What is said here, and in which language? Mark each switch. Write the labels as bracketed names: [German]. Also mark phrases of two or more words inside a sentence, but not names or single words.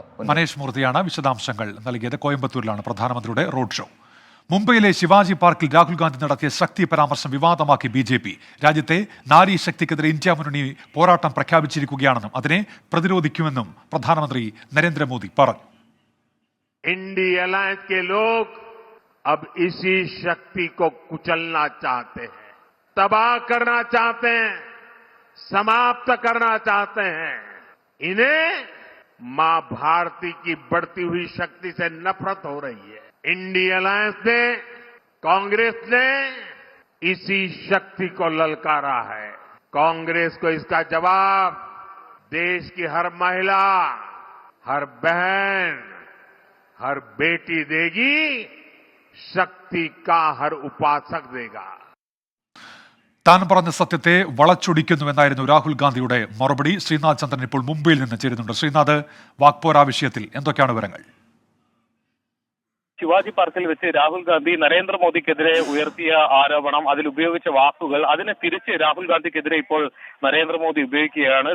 [Malayalam] മനേഷ് മൂർത്തിയാണ് വിശദാംശങ്ങൾ നൽകിയത്. കോയമ്പത്തൂരിലാണ് പ്രധാനമന്ത്രിയുടെ റോഡ് ഷോ. മുംബൈയിലെ ശിവാജി പാർക്കിൽ രാഹുൽ ഗാന്ധി നടത്തിയ ശക്തി പരാമർശം വിവാദമാക്കി BJP. രാജ്യത്തെ നാരി ശക്തിക്കെതിരെ ഇന്ത്യ മുന്നണി പോരാട്ടം പ്രഖ്യാപിച്ചിരിക്കുകയാണെന്നും അതിനെ പ്രതിരോധിക്കുമെന്നും പ്രധാനമന്ത്രി നരേന്ദ്രമോദി പറഞ്ഞു. [Hindi] इंडी अलायंस के लोग अब इसी शक्ति को कुचलना चाहते हैं, तबाह करना चाहते हैं, समाप्त करना चाहते हैं. इन्हें मां भारती की बढ़ती हुई शक्ति से नफरत हो रही है. इंडी अलायंस ने, कांग्रेस ने इसी शक्ति को ललकारा है. कांग्रेस को इसका जवाब देश की हर महिला, हर बहन, हर बेटी देगी. शक्ति का हर उपासक देगा. [Malayalam] താൻ പറഞ്ഞ സത്യത്തെ വളച്ചൊടിക്കുന്നുവെന്നായിരുന്നു രാഹുൽ ഗാന്ധിയുടെ മറുപടി. ശ്രീനാഥ് ചന്ദ്രൻ ഇപ്പോൾ മുംബൈയിൽ നിന്ന് ചേരുന്നുണ്ട്. ശ്രീനാഥ്, വാക്പോര വിഷയത്തിൽ എന്തൊക്കെയാണ് വിവരങ്ങൾ? ശിവാജി പാർക്കിൽ വെച്ച് രാഹുൽ ഗാന്ധി നരേന്ദ്രമോദിക്കെതിരെ ഉയർത്തിയ ആരോപണം, അതിൽ ഉപയോഗിച്ച വാക്കുകൾ, അതിനെ തിരിച്ച് രാഹുൽ ഗാന്ധിക്കെതിരെ ഇപ്പോൾ നരേന്ദ്രമോദി ഉപയോഗിക്കുകയാണ്.